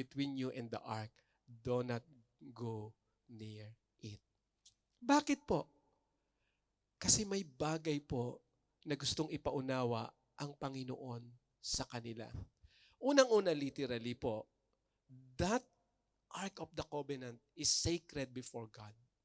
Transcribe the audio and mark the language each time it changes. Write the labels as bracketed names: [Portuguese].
[English] Between you and the ark, do not go near it. [Filipino] Bakit po? Kasi may bagay po na gustong ipaunawa ang Panginoon sa kanila. [English] Unang-una, literally po, that Ark of the Covenant is sacred before God.